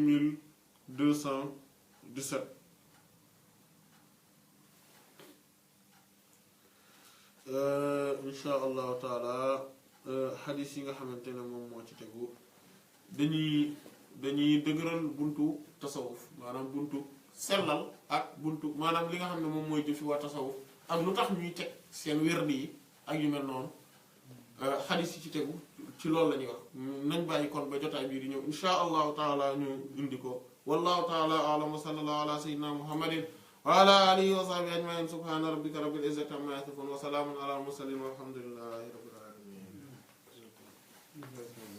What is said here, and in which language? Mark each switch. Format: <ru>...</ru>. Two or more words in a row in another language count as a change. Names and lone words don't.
<wo>8217</wo> <ar>إن شاء الله تعالى</ar> <wo>xadis yi nga xamante ne moom moo ci tegu dañuy dëgëral buntu tasawuf maanaam buntu sellal ak buntu maanaam li nga xam ne moom mooy jëfi waa tasawuf ak lu tax ñuy teg seen wérdi yi ak yu mel noonu xadis yi ci tegu ci loolu la ñuy wax nañ bàyyi kon ba jotaay bii di ñëw</wo> <ar>إن شاء الله تعالى</ar> <wo>ñu indi ko</wo> <ar>والله تعالى أعلم وصلى الله على سيدنا محمد وعلى آله وصحبه أجمعين سبحان ربك رب العزة عما يصفون وسلام على المرسلين والحمد لله رب العالمين</ar>